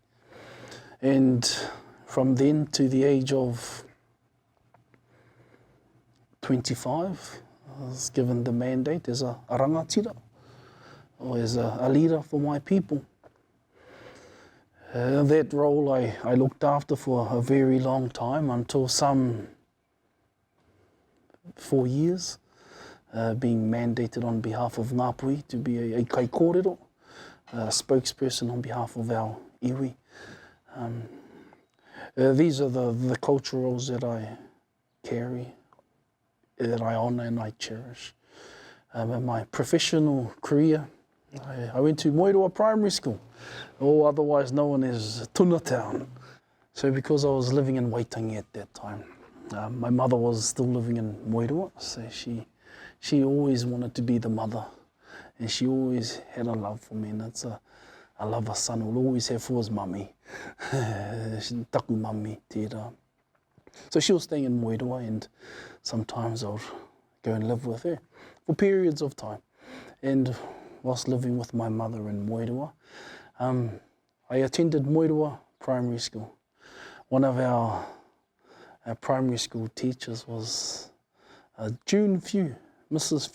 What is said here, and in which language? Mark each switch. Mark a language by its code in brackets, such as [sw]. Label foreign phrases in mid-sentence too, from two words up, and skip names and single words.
[en] And from then to the age of 25, I was given the mandate as a rangatira, or as a leader for my people. That role I looked after for a very long time, until some 4 years, being mandated on behalf of Ngāpuhi to be a [mi] kai kōrero, [en] spokesperson on behalf of our iwi. These are the cultural roles that I carry, that I honour and I cherish. In my professional career, I went to Moeroa Primary School, or otherwise known as Tuna Town. So because I was living in Waitangi at that time, my mother was still living in Moeroa, so she always wanted to be the mother, and she always had a love for me, and it's a love a son will always have for his mummy. [mi] Taku mummy, tērā. [en] So she was staying in Moeroa, and sometimes I would go and live with her for periods of time. And whilst living with my mother in Moeroa, I attended Moeroa Primary School. One of our primary school teachers was June Few, Mrs.